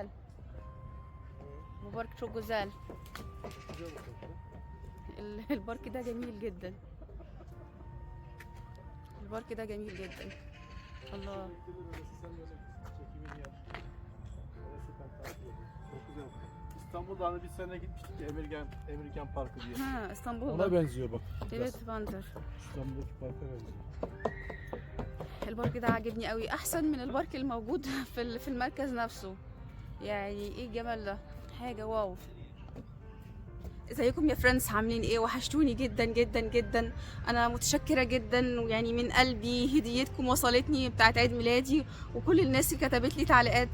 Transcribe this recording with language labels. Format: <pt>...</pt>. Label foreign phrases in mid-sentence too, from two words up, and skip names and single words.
<tr>Bu park çok güzel.</tr> <ar>البارك ده جميل جدا. البارك ده جميل جدا. الله.</ar> <tr>İstanbul'da hani bir sene gitmiştik ya, Amerikan Parkı diye. Ha, İstanbul'da. Ona benziyor bak. Evet بنظر. İstanbul'daki parka benziyor.</tr> <ar>البارك ده عاجبني قوي، احسن من البارك الموجود في المركز نفسه. يعني ايه الجمال ده، حاجه واو. ازيكم يا فريندز، عاملين ايه؟ وحشتوني جدا جدا جدا. انا متشكره جدا، ويعني من قلبي هديتكم وصلتني بتاعت عيد ميلادي، وكل الناس اللي كتبت لي تعليقات.</ar>